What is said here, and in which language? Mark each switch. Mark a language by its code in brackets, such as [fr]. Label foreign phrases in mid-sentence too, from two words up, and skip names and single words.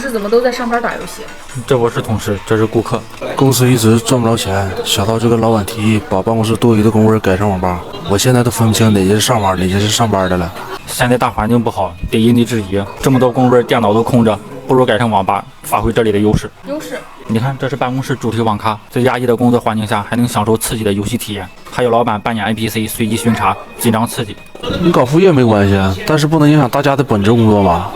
[zh] 是怎么都在上班打游戏？这不是同事，这是顾客。公司一直賺不着錢，小道就跟老闆提議把辦公室多餘的工位改成網吧。我現在都分不清哪些是上班，哪些是上班的了。現在大環境不好，得因地制宜。這麼多工位，電腦都空着，不如改成網吧，發揮這裡的優勢。你看，這是辦公室主題網咖，在壓抑的工作環境下，還能享受刺激的遊戲體驗。還有老闆扮演 NPC， 隨機巡查，緊張刺激。你搞副業沒關係，但是不能影響大家的本職工作吧？